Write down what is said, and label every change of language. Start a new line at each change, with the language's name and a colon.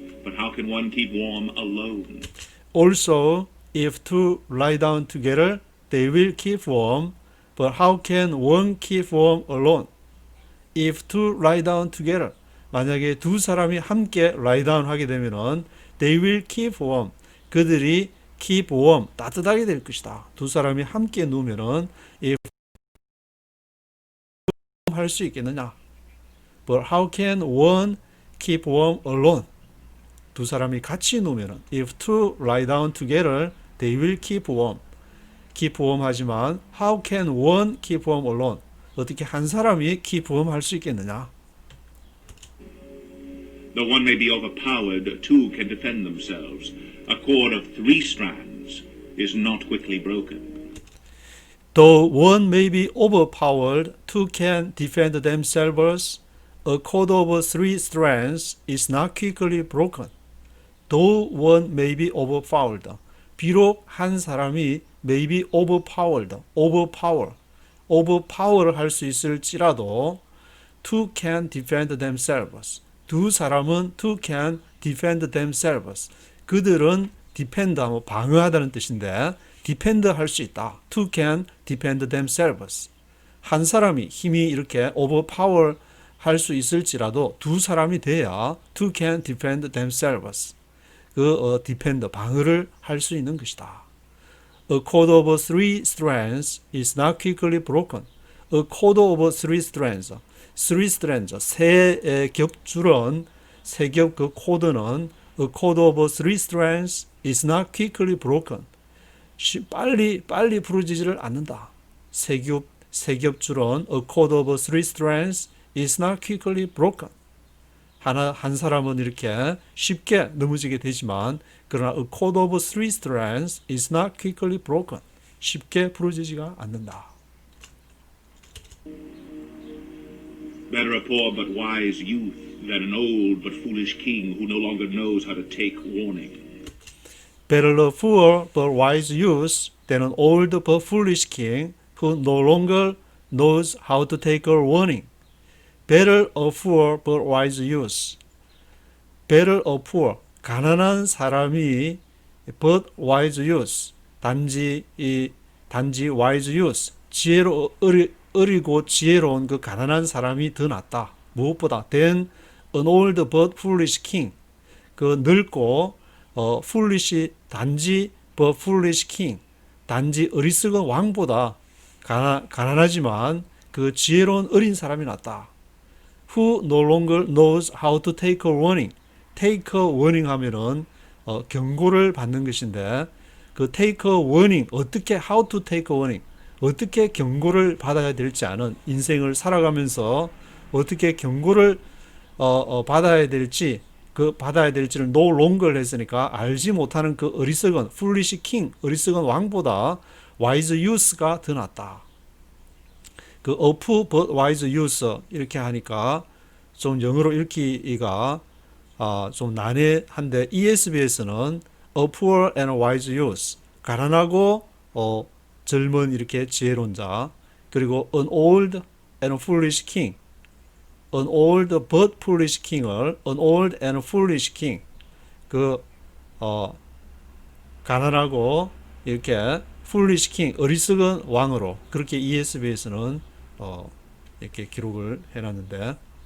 English: But how can one keep warm alone? Also, if two lie down together, they will keep warm. But how can one keep warm alone? If two lie down together,
Korean: 만약에 두 사람이 함께
English: lie down
Korean: 하게 되면은
English: they will keep warm.
Korean: 그들이 keep warm, 따뜻하게 될 것이다. 두 사람이 함께 누우면은 if 할 수 있겠느냐?
English: But how can one keep warm alone?
Korean: 두 사람이 같이 누우면은
English: if two lie down together, they will keep warm. keep warm
Korean: 하지만
English: how can one keep warm alone?
Korean: 어떻게 한 사람이 keep warm 할 수 있겠느냐?
English: Though one may be overpowered, two can defend themselves. A cord of 3 strands is not quickly broken. Though one may be overpowered, two can defend themselves. A cord of 3 strands is not quickly broken. Though one may be overpowered.
Korean: 비록 한 사람이
English: may be overpowered, overpower
Korean: 할 수 있을지라도
English: two can defend themselves.
Korean: 두 사람은
English: two can defend themselves.
Korean: 그들은 defend 하면 방어하다는 뜻인데 defend 할 수 있다.
English: Two can defend themselves.
Korean: 한 사람이 힘이 이렇게 overpower 할 수 있을지라도 두 사람이 돼야
English: two can defend themselves.
Korean: defend, 방어를 할 수 있는 것이다.
English: A cord of three strands is not quickly broken. A cord of three strands. Three strands,
Korean: 세 겹줄은, 세 겹 그 코드는
English: a cord of three strands is not quickly broken.
Korean: 빨리 부러지지를 않는다. 세 겹줄은
English: a cord of three strands is not quickly broken.
Korean: 한 사람은 이렇게 쉽게 넘어지게 되지만 그러나
English: a cord of three strands is not quickly broken.
Korean: 쉽게 부러지지가 않는다.
English: Better a poor but wise youth than an old but foolish king who no longer knows how to take warning. Better a poor but wise youth than an old but foolish king who no longer knows how to take a warning. Better a poor but wise youth. Better a poor,
Korean: 가난한 사람이
English: but wise youth,
Korean: 단지
English: wise youth,
Korean: 어리고 지혜로운 그 가난한 사람이 더 낫다. 무엇보다
English: than an old but foolish king.
Korean: 그 늙고
English: foolish
Korean: 단지
English: but foolish king.
Korean: 단지 어리석은 왕보다 가난하지만 그 지혜로운 어린 사람이 낫다.
English: Who no longer knows how to take a warning.
Korean: take a warning 하면은 경고를 받는 것인데 그 take a warning 어떻게
English: how to take a warning
Korean: 어떻게 경고를 받아야 될지 아는 인생을 살아가면서 어떻게 경고를 받아야 될지 받아야 될지를
English: no longer
Korean: 했으니까 알지 못하는 그 어리석은 foolish king 어리석은 왕보다 wise youth가 더 낫다. 그
English: a poor but wise youth
Korean: 이렇게 하니까 좀 영어로 읽기가 좀 난해한데 ESV에서는
English: a poor and wise youth
Korean: 가난하고 젊은 이렇게 지혜로운 자 그리고
English: an old and foolish king an old but foolish king을
Korean: an old and foolish king 가난하고 이렇게 foolish king 어리석은 왕으로 그렇게 ESV에서는 이렇게 기록을 해놨는데